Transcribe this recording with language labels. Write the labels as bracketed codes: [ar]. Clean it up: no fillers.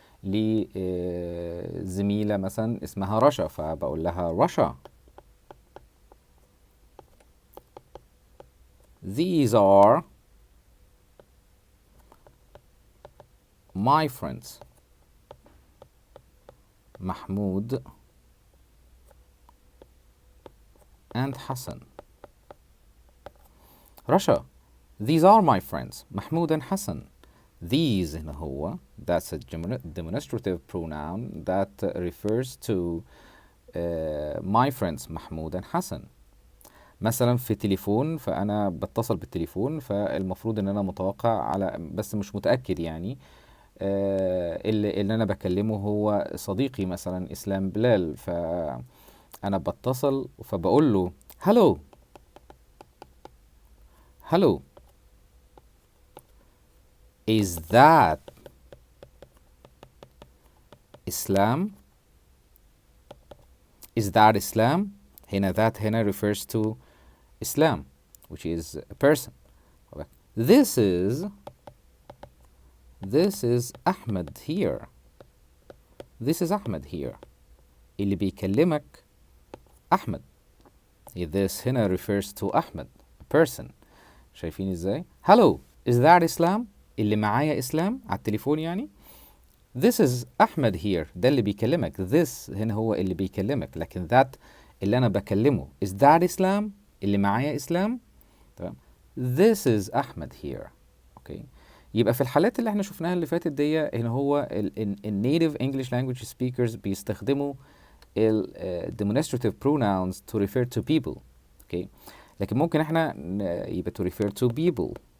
[ar] لزميلة مثلا اسمها رشا، فبقول لها رشا [en] these are my friends Mahmoud and Hassan. Rasha these are my friends Mahmoud and Hassan. These [ar] هنا هو [en] that's a demonstrative pronoun that refers to my friends Mahmoud and Hassan. [ar] مثلا في تليفون، فأنا بتصل بالتليفون، فالمفروض إن أنا متوقع على، بس مش متأكد يعني، اللي أنا بكلمه هو صديقي مثلا إسلام بلال، فأنا بتصل فبقول له [en] hello hello is that Islam [ar] is that Islam. هنا [en] that هنا refers to Islam which is a person. This is Ahmed here. This is Ahmed here. [ar] اللي بيكلمك أحمد. [en] This [ar] هنا [en] refers to Ahmed a person. [ar] شايفين ازاي؟ [en] Hello is that Islam. [ar] اللي معايا إسلام على التليفون يعني. [en] This is Ahmed here. [ar] ده اللي بيكلمك. This هنا هو اللي بيكلمك، لكن that اللي أنا بكلمه. [en] Is that Islam. [ar] اللي معايا إسلام. تمام. [en] This is Ahmed here. [ar] اوكي. يبقى في الحالات اللي احنا شفناها اللي فاتت دي، هنا هو النيتيف [en] English language speakers [ar] بيستخدموا [en] demonstrative pronouns to refer to people. [ar] اوكي. لكن ممكن احنا يبقى [en] to refer to people.